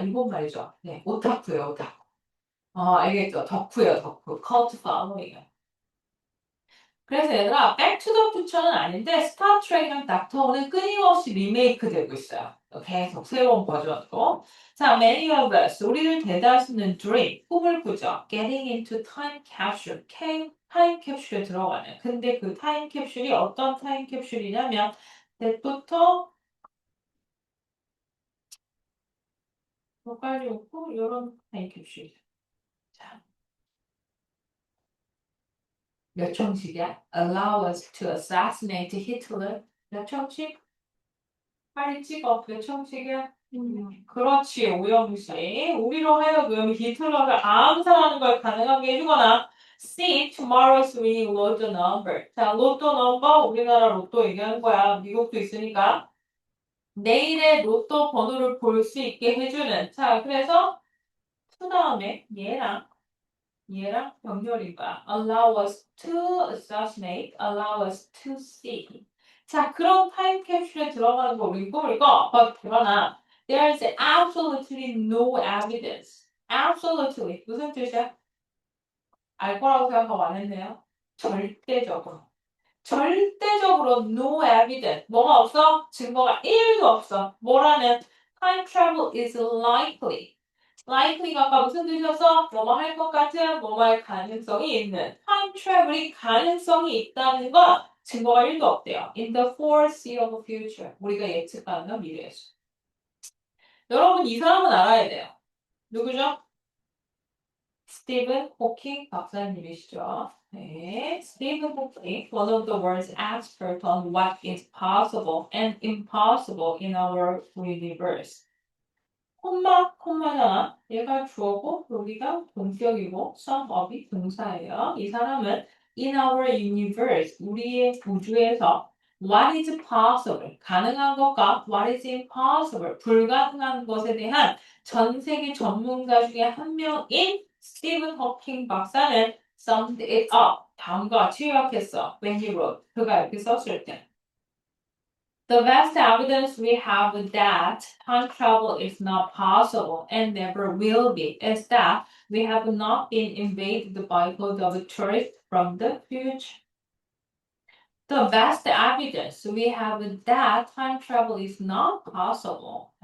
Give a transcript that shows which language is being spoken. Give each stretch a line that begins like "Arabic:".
Korean: 일본 말이죠. 네, 오타쿠요, 오타쿠. 알겠죠? 덕후요, 덕후.
English: cult following.
Korean: 그래서 얘들아, Back to the Future는 아닌데 스타트rek이랑 닥터우는 끊임없이 리메이크 되고 있어요. 계속 새로운 버전으로. 자,
English: many of us,
Korean: 우리들 대다수는 dream, 꿈을 꾸죠.
English: Getting into time capsule,
Korean: 타임 캡슐에 들어가는. 근데 그 타임 캡슐이 어떤 타임 캡슐이냐면 때부터 뭐 빨리 오고 이런 타임 캡슐이죠. 자, 몇 총식이야?
English: Allow us to assassinate Hitler.
Korean: 몇 총식? 빨리 찍어. 몇 총식이야? 그렇지, 오영식. 우리로 하여금 히틀러를 암살하는 걸 가능하게 해주거나
English: See tomorrow's winning lotto number.
Korean: 자, 로또 넘버 우리나라 로또 얘기하는 거야. 미국도 있으니까. 내일의 로또 번호를 볼 수 있게 해주는. 자, 그래서 그 다음에 얘랑 병렬인 거야.
English: Allow us to assassinate, allow us to see.
Korean: 자, 그런 타임 캡슐에 들어가는 거 우리 꿈을 꿔. 그러나
English: there's absolutely no evidence. Absolutely.
Korean: 무슨 뜻이야? 알 거라고 생각하고 안 했네요. 절대적으로. 절대적으로
English: no evidence.
Korean: 뭐가 없어? 증거가 1도 없어. 뭐라는
English: time travel is likely.
Korean: likely가 아까 무슨 뜻이었어? 뭐뭐 할 것 같은, 뭐뭐 할 가능성이 있는. time travel이 가능성이 있다는 건 증거가 1도 없대요.
English: In the foreseeable future.
Korean: 우리가 예측 가능한 미래에서. 여러분 이 사람은 알아야 돼요. 누구죠? 스티븐 호킹 박사님이시죠.
English: 네, 스티븐 호킹, one of the world's expert on what is possible and impossible in our universe.
Korean: 콤마잖아. 얘가 주어고 여기가 동격이고 some업이 동사예요. 이 사람은
English: in our universe,
Korean: 우리의 우주에서
English: what is possible,
Korean: 가능한 것과
English: what is impossible,
Korean: 불가능한 것에 대한 전 세계 전문가 중에 한 명인 스티븐 호킹 박사는
English: summed it up.
Korean: 다음과 같이 요약했어.
English: When he wrote.
Korean: 그가 이렇게 썼을 때.
English: The best evidence we have that time travel is not possible and never will be is that we have not been invaded by a code of tourists from the future. The best evidence we have that time travel is not possible.